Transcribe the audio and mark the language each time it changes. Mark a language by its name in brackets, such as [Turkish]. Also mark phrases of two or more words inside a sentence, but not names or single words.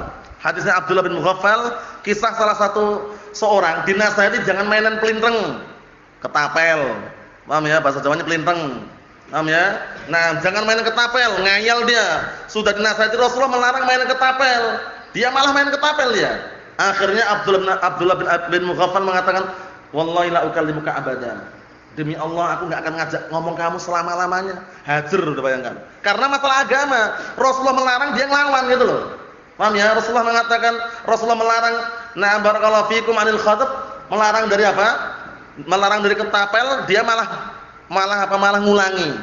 [Indonesian] Hadisnya Abdullah bin Mughaffal, kisah salah satu seorang dinasihati jangan mainan pelinteng, ketapel. Paham ya? Bahasa Jawanya pelinteng. Paham ya? Jangan mainan ketapel, ngayal dia. Sudah dinasihati Rasulullah melarang mainan ketapel. Dia malah main ketapel dia. Akhirnya Abdullah bin Mughaffal mengatakan, [Arabic] "والله لا أكلمك أبدا." [Indonesian] Demi Allah aku enggak akan ngajak ngomong kamu selama-lamanya. Hajar, udah bayangkan. Karena masalah agama, Rasulullah melarang dia ngelawan gitu loh. Paham ya? Rasulullah mengatakan, Rasulullah melarang [Arabic] بارك الله فيكم عن الخطاب, [Indonesian] melarang dari apa? Melarang dari ketapel, dia malah ngulangi.